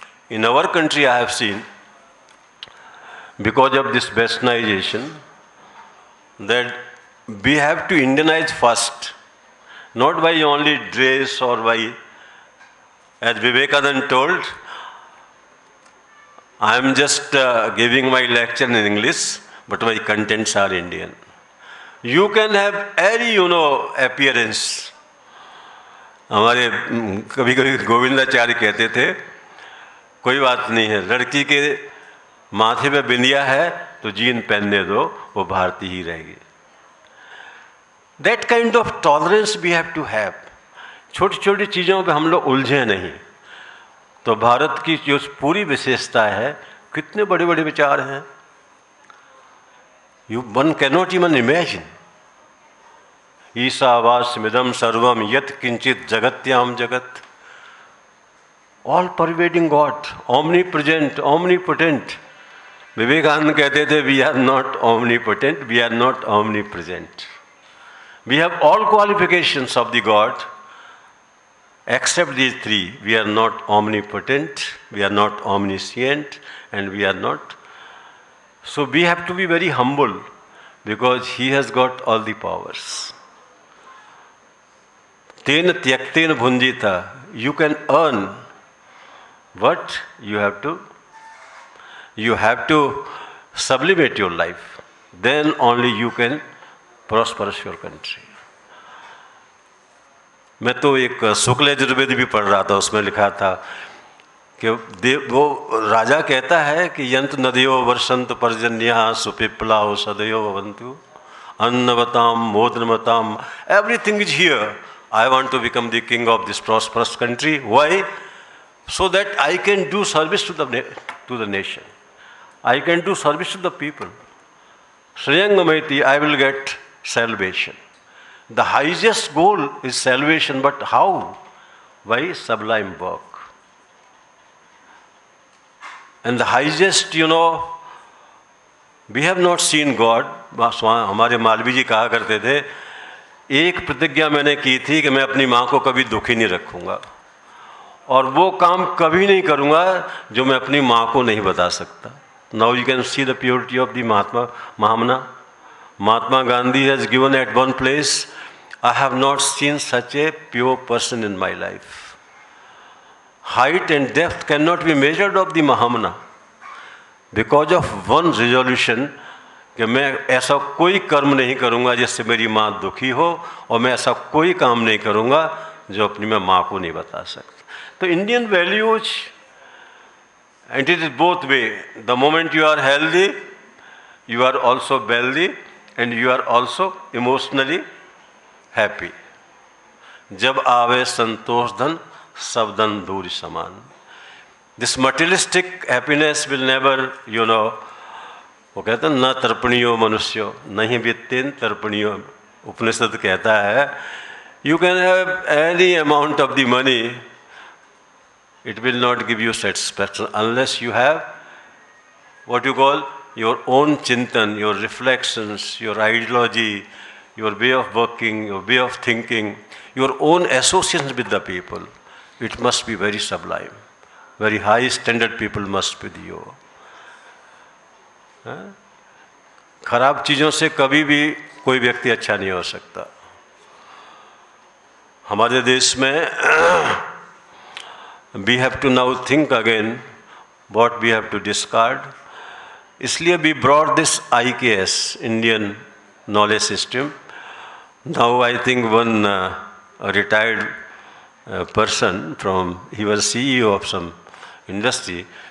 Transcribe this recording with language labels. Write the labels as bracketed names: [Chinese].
[English] In our country, I have seen because of this westernization, that we have to Indianize first, not by only dress or by, as Vivekananda told, I am just giving my lecture in English, but my contents are Indian. You can have any, appearance. [Hindi] हमारे कभी कभी गोविंदाचार्य कहते थे, कोई बात नहीं है, लड़की के माथे पे बिंदिया है तो जीन पहनने दो, वो भारतीय ही रहेगी. [English] That kind of tolerance we have to have. [Hindi] छोटी छोटी चीज़ों पे हम लोग उलझे नहीं. तो भारत की जो पूरी विशेषता है, कितने बड़े बड़े विचार हैं. [English] One cannot even imagine. [Sanskrit] ईशावास्यमिदं सर्वम यत् किंचित जगत्याम जगत. [English] All pervading God, omnipresent, omnipotent. [Hindi] Vivekananda कहते थे, [English] we are not omnipotent, we are not omnipresent. We have all qualifications of the God, except these three. We are not omnipotent, we are not omniscient, and we are not. So we have to be very humble, because He has got all the powers. [Sanskrit] Tena tyaktena bhunjita. [English] You can earn, but you have to sublimate your life. Then only you can prosper your country. [Hindi] मैं तो एक शुक्ल यजुर्वेद भी पढ़ रहा था, उसमें लिखा था कि वो राजा कहता है कि [Sanskrit] यंत नदियों वर्षंत पर्जन्या सुपिप्ला सदयो भवन्तु अन्नवताम मोदनवताम. [English] Everything is here. I want to become the king of this prosperous country. Why? So that I can do service to the nation. I can do service to the people. Shriyangamaiti, I will get salvation. The highest goal is salvation, but how? By sublime work. And the highest, we have not seen God. [Hindi] हमारे मालवी जी कहा करते थे, एक प्रतिज्ञा मैंने की थी कि मैं अपनी माँ को कभी दुखी नहीं रखूँगा, और वो काम कभी नहीं करूँगा जो मैं अपनी माँ को नहीं बता सकता. [English] Now you can see the purity of the Mahamana. Mahatma Gandhi has given at one place, I have not seen such a pure person in my life. Height and depth cannot be measured of the Mahamana. Because of one resolution, [Hindi] कि मैं ऐसा कोई कर्म नहीं करूँगा जिससे मेरी माँ दुखी हो, और मैं ऐसा कोई काम नहीं करूँगा जो अपनी मैं माँ को नहीं बता सकता. [English] तो Indian values, and it is both way. The moment you are healthy, you are also wealthy, and you are also emotionally happy. [Hindi] जब आवे संतोष धन, सब धन दूर समान. [English] This materialistic happiness will never, [Hindi] वो कहते हैं न तर्पणियो मनुष्यो नहीं वित्तेन तर्पणियो. उपनिषद कहता है, [English] you can have any amount of the money, it will not give you satisfaction unless you have what you call your own chintan, your reflections, your ideology, your way of working, your way of thinking, your own associations with the people. It must be very sublime. Very high standard people must be you. [Hindi] खराब चीज़ों से कभी भी कोई व्यक्ति अच्छा नहीं हो सकता. हमारे देश में [English] we have to now think again what we have to discard. [Hindi] इसलिए [English] we brought this IKS, Indian Knowledge System. Now I think one retired person he was CEO of some industry.